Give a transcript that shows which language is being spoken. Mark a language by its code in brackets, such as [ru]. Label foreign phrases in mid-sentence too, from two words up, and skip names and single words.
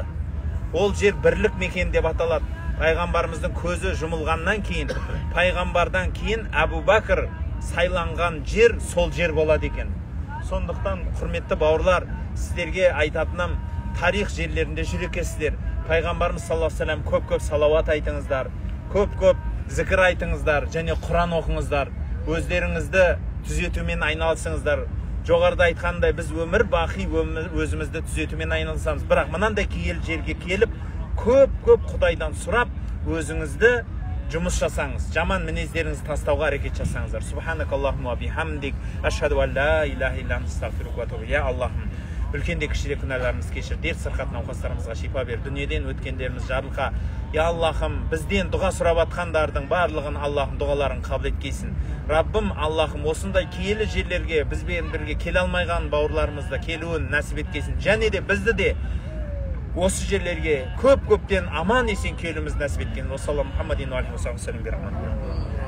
[kk] Ол жер бірлік мекен деп аталады. Пайғамбарымыздың көзі жұмылғаннан кейін, пайғамбардан кейін Әбу Бәкір сайланған жер сол жер болады екен. Сондықтан, құрметті бауырлар, сіздерге айтатыным, тарих жерлерінде жүрекесіздер. Пайғамбарымыз [ar] صلى الله عليه وسلم [kk] көп-көп салауат айтыңыздар, көп-көп зікір айтыңыздар, және Құран оқыңыздар. Өздеріңізді түзетумен айналысыңыздар. Жоғарыда айтқандай, біз өмір бақи өзімізді түзетумен айналысамыз. Бірақ мынандай киелі жерге келіп, көп-көп Құдайдан сұрап, өзіңізді жұмыс жасаңыз. Жаман мінездеріңізді тастауға әрекет жасаңыздар. [ar] سبحانك اللهم وبحمدك أشهد أن لا إله إلا أنت أستغفرك وأتوب إليك. [kk] Я Аллахым, үлкенде кішіде күнәларымыз кешір, дерт сырқат науқастарымызға шипа бер, дүниеден өткендеріміз жарылқа. Я Аллахым, бізден дұға сұрап атқандардың барлығын Аллахым дұғаларын қабыл еткейсін. Раббым, Аллахым, осындай киелі жерлерге бізбен бірге келе алмайған бауырларымызды келуін нәсіп еткейсін. Және де бізді де осы жерлерге көп-көптен аман есен келуіміз нәсіп еткен. [ar] والسلام محمد وعليه وسلم.